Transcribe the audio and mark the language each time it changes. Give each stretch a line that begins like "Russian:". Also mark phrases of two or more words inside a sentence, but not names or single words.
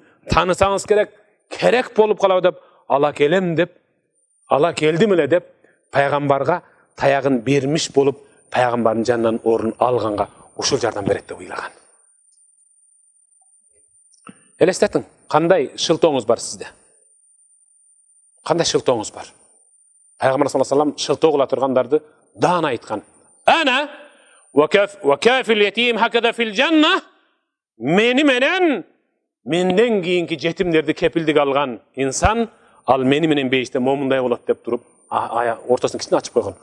Kyrgyz: Танысаңыз керек болуп калабы деп ала келем деп, ала келдим эле деп пайгамбарга таягын бермиш болуп, пайгамбардын жанынан орун алганга ушул жардам берет деп ыйлаган. Элестетиң, кандай шылтооңуз бар сизде? Кандай шылтооңуз бар? Пайгамбар
Arabic: صلى الله عليه وسلم
Kyrgyz: шылтоо кыла тургандарды даана айткан.
Arabic: أنا وكافل اليتيم هكذا في الجنة.
Kyrgyz: Мени менен менден кийинки жетимдерди кепилдик алган инсан, ал мени менен бейиште момундай болот деп туруп, ортосун кичине ачып койгон.